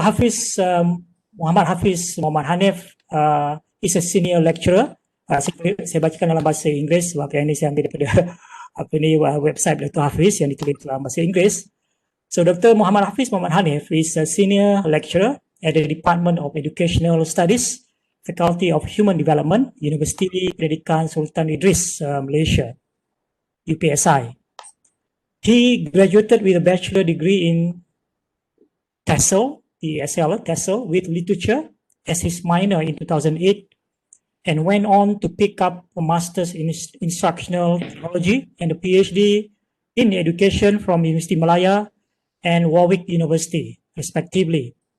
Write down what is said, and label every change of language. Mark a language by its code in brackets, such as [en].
[en] Hafiz, Muhammad Hafiz Muhammad Hanif is a senior lecturer. [ms] Saya bacakan dalam bahasa Inggeris sebab yang ini saya ambil daripada website Dr. Hafiz yang ditulis dalam bahasa Inggeris. [en] So [ms] Dr. [en] Muhammad Hafiz Muhammad Hanif is a senior lecturer at the Department of Educational Studies, Faculty of Human Development, Universiti Pendidikan Sultan Idris, Malaysia, UPSI. He graduated with a bachelor degree in TESOL with literature as his minor in 2008, and went on to pick up a master's in instructional technology and a PhD in education from University Malaya and Warwick University, respectively.